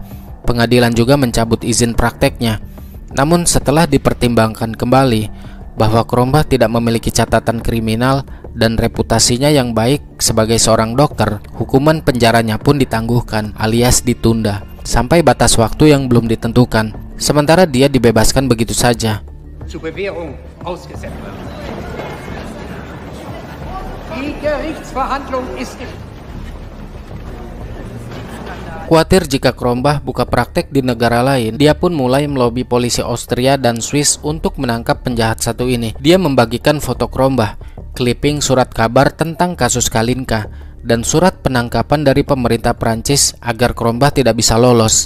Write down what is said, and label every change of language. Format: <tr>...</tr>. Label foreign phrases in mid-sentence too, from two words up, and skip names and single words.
<id>Pengadilan juga mencabut izin prakteknya. Namun setelah dipertimbangkan kembali bahwa Krombah tidak memiliki catatan kriminal dan reputasinya yang baik sebagai seorang dokter, hukuman penjaranya pun ditangguhkan alias ditunda sampai batas waktu yang belum ditentukan. Sementara dia dibebaskan begitu saja.</id> <de>Zur Bewährung ausgesetzt wird. Die Gerichtsverhandlung ist</de> <id>Khawatir jika Krombah buka praktek di negara lain, dia pun mulai melobi polisi Austria dan Swiss untuk menangkap penjahat satu ini. Dia membagikan foto Krombah, clipping surat kabar tentang kasus Kalinka, dan surat penangkapan dari pemerintah Prancis agar Krombah tidak bisa lolos.</id>